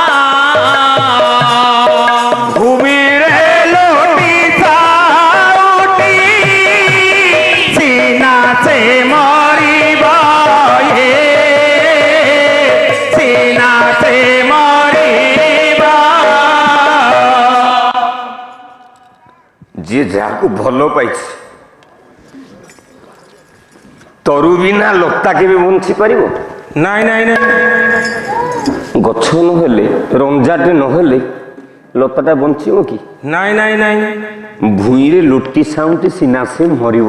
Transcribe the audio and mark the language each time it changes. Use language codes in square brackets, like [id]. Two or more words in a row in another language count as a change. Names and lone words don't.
[or] ଭୂମିରେ ଲୋଟି ସାଉଁଟି ସିନାତେ ମରିବ ହେ ସିନାତେ ମରିବ ଯେ যাহাକୁ ଭଲ ପାଇଛି ତରୁ ବିନା ଲତା କେବେ ବଞ୍ଚି ପାରିବ? ନାଇଁ ନାଇଁ ନାଇଁ ଗଛ ନହେଲେ ରଞ୍ଜାଟେ ନହେଲେ ଲତାଟା ବଞ୍ଚିବ କି? ନାଇଁ ନାଇଁ ନାଇଁ ଭୂଇଁରେ ଲୋଟି ସାଉଁଟି ସିନା ସେ ମରିବ।